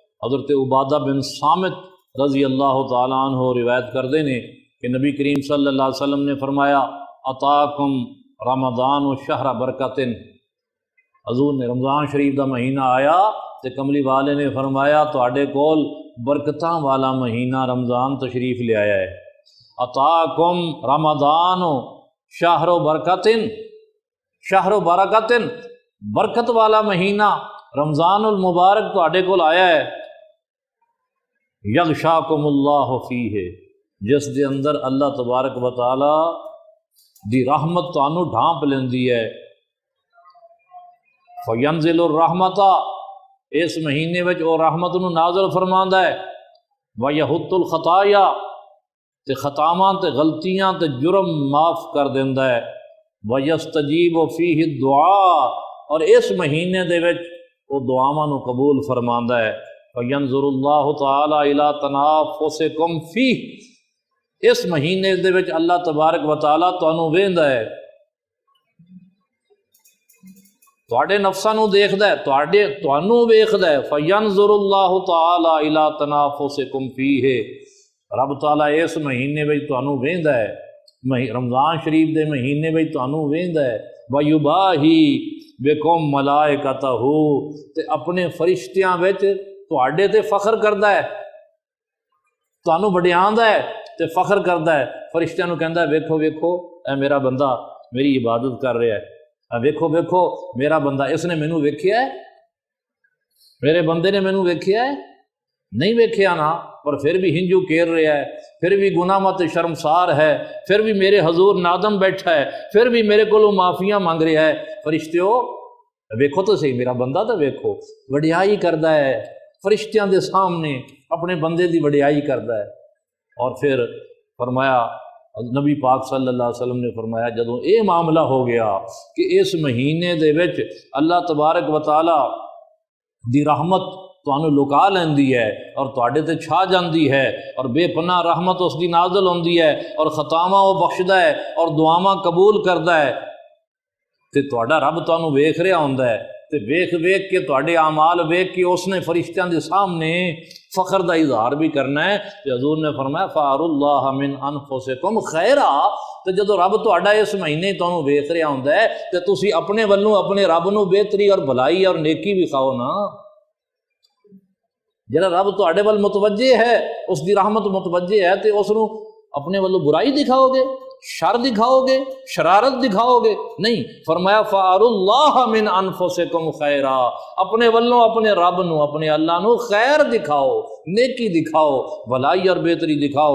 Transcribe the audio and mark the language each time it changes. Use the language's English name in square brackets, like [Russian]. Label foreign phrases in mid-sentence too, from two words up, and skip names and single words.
[Punjabi] حضرت عبادہ بن صامت [Arabic] رضی اللہ تعالیٰ عنہ [Punjabi] روایت کردے نے کہ نبی کریم [Arabic] صلی اللہ علیہ وسلم [Punjabi] نے فرمایا [Arabic] عطاکم رمضان و شہر برکتن، [Punjabi] حضور نے رمضان شریف دا مہینہ آیا تے کملی والے نے فرمایا تواڈے کول برکتاں والا مہینہ رمضان تشریف لے آیا ہے۔ [Arabic] عطاکم رمضان و شہر برکتن، شہر برکتن، [Punjabi] برکت والا مہینہ رمضان المبارک تواڈے کول آیا ہے۔ [Arabic] یغشاکم اللہ فیہ، [Punjabi] جس دے اندر اللہ [Arabic] تبارک و تعالی [Punjabi] دی رحمت تانوں ڈھانپ لیندی ہے۔ [Arabic] فینزل الرحمت، [Punjabi] اس مہینے وچ او رحمت نو نازل فرماندا ہے۔ [Arabic] ویحط الخطایا، [Punjabi] تے خطاواں تے غلطیاں تے جرم معاف کر دیندا ہے۔ [Arabic] ویستجیب فیہ الدعاء، [Punjabi] اور اس مہینے دے وچ او دعاواں نو قبول فرماندا ہے۔ [Arabic] فینظر اللہ تعالی الی تنافسکم فیہ، [Punjabi] اس مہینے دے وچ اللہ [Arabic] تبارک و تعالی [Punjabi] تانوں ویندا ہے، تواڈے نفساں نو دیکھدا ہے، تانوں ویکھدا ہے۔ [Arabic] فینظر اللہ تعالی الی تنافسکم فیہ، [Punjabi] رب تعالی اس مہینے وچ تانوں ویندا ہے، رمضان شریف دے مہینے وچ تانوں ویندا ہے۔ [Arabic] ویباہی بکم ملائکتہ، [Punjabi] تے اپنے فرشتیاں وچ تواڈے تے فخر کردا ہے، تانوں وڈیاندا ہے تے فخر کردا ہے۔ فرشتیاں نو کہندا ہے ویکھو ویکھو اے میرا بندہ میری عبادت کر رہا ہے، ویکھو ویکھو میرا بندہ، اس نے مینوں ویکھیا ہے، میرے بندے نے مینوں ویکھیا ہے، نہیں ویکھیا نا، پر پھر بھی ہنجو کیر رہا ہے، پھر بھی گناہ مت شرمسار ہے، پھر بھی میرے حضور نادم بیٹھا ہے، پھر بھی میرے کو معافیاں مانگ رہا ہے۔ فرشتیو ویکھو تو صحیح میرا بندہ، تو ویکھو وڈیائی کردا ہے، فرشتیاں دے سامنے اپنے بندے دی وڈیائی کردا ہے۔ اور پھر فرمایا، نبی پاک [Arabic] صلی اللہ علیہ وسلم [Punjabi] نے فرمایا جدوں اے معاملہ ہو گیا کہ اس مہینے دے وچ اللہ [Arabic] تبارک و تعالی [Punjabi] دی رحمت تانوں لکا لیندی ہے اور تواڈے تے چھا جاندی ہے، اور بے پناہ رحمت اس دی نازل ہوندی ہے، اور خطاواں وہ بخشدا ہے اور دعاواں قبول کردا ہے، تے تواڈا رب تانوں ویکھ رہا ہوندا ہے، تے ویکھ ویکھ کے تواڈے اعمال ویکھ کے اس نے فرشتیاں دے سامنے فخر دا اظہار بھی کرنا ہے۔ تے حضور نے فرمایا [Arabic] فَأَرُوا اللَّهَ مِنْ أَنفُسِكُمْ خَيْرًا، [Punjabi] تے جدو رب تہاڈا اس مہینے تانوں ویکھ رہا ہوندا ہے تے تسی اپنے ولوں اپنے رب نو بہتری اور بھلائی اور نیکی وکھاؤ نا۔ جڑا رب تہاڈے ول متوجہ ہے، اس دی رحمت متوجہ ہے، تے اس نو اپنے ولوں برائی دکھاؤ گے، شر دکھاؤ گے، شرارت دکھاؤ گے؟ نہیں، فرمایا [Arabic] فَأَرُوا اللَّهَ مِنْ أَنفُسِكُمْ خَيْرًا، [Punjabi] اپنے ولوں اپنے رب نو، اپنے اللہ نو خیر دکھاؤ، نیکی دکھاؤ، بھلائی اور بہتری دکھاؤ۔